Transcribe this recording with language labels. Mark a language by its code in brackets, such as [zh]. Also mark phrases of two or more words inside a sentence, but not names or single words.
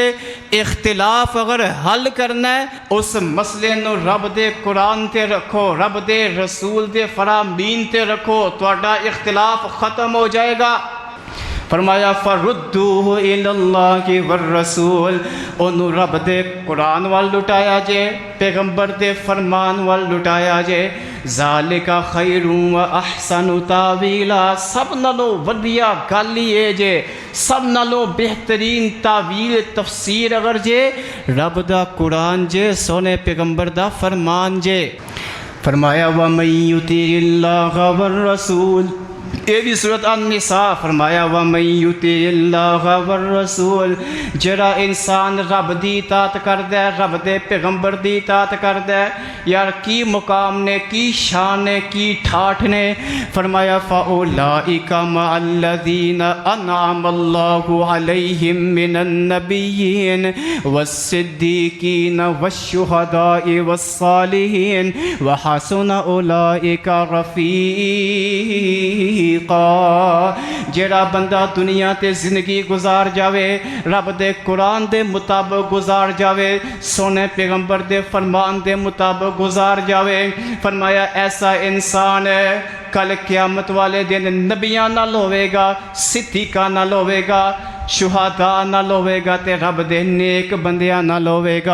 [pa] اختلاف اگر حل کرنا ہے اس مسئلے نوں رب دے قرآن تے رکھو، رب دے رسول دے فرامین تے رکھو، تہاڈا اختلاف ختم ہو جائے گا. فرمایا [ar] فردوه إلى الله والرسول, [pa] اوہنوں رب دے قرآن وال لٹایا جے، پیغمبر دے فرمان وال لٹایا جے. [ar] ذلك خير وأحسن تأويلا, [pa] سب نالوں ودھیا گل ہی ہے جے، سب نالوں بہترین تاویل تفسیر اگر جے رب دا قرآن جے، سوہنے پیغمبر دا فرمان جے. فرمایا [ar] ومن يطع الله والرسول, [pa] یہ بھی سورت النساء. فرمایا [ar] ومن يطع الله والرسول, [pa] جرا انسان رب دی اطاعت کردا ہے، رب دے پیغمبر دی اطاعت کردا ہے، یار کی مقام نے، کی شان نے، کی ٹھاٹھ نے. [ar] فرمایا فأولئك مع الذين أنعم الله عليهم من النبيين والصديقين والشهداء والصالحين وحسن أولئك رفيقا. [pa] جیہڑا بندہ دنیا تے زندگی گزار جاوے، رب دے قرآن دے مطابق گزار جاوے، سوہنے پیغمبر دے فرمان دے مطابق گزار جاوے، فرمایا ایسا انسان کل قیامت والے دن نبیاں نال ہووے گا، صدیقاں نال ہووے گا، شہدا نال ہووے گا، تے رب دے نیک بندیاں نال ہووے گا.